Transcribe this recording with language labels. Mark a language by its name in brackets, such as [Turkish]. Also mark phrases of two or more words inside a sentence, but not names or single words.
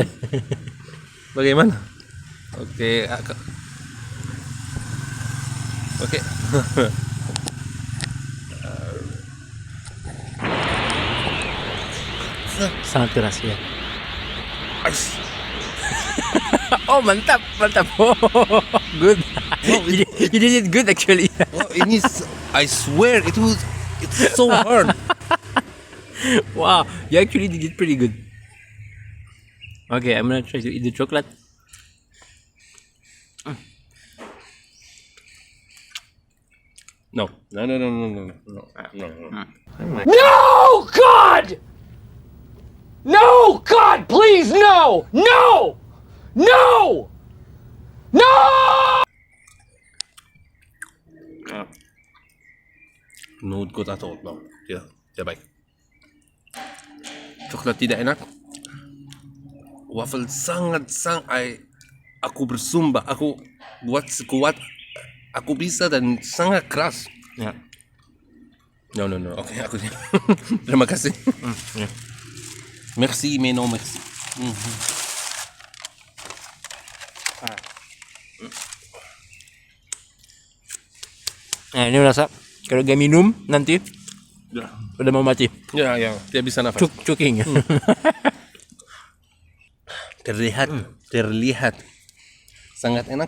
[Indonesian] Bagaimana? Oke. Oke. Sangat keras ya. Oh mantap. [English] Oh, good. You did it good actually. Oh, ini I swear it's so hard. Wow, you actually did it pretty good. Okay, I'm gonna try to eat the chocolate. No. No, God! No, God, please, no! No! No! No! Not good at all. No. [Indonesian] Tidak baik. Coklat tidak enak. Waffle sangat. Aku bersumpah, aku buat sekuat aku bisa dan sangat keras. Ya. No. Oke, aku terima kasih. Ya. [French] Merci, mais non merci. [Indonesian] Nah ini rasa kalau gak minum nanti udah mau mati. Ya, tidak bisa nafas. Choking. Terlihat sangat enak.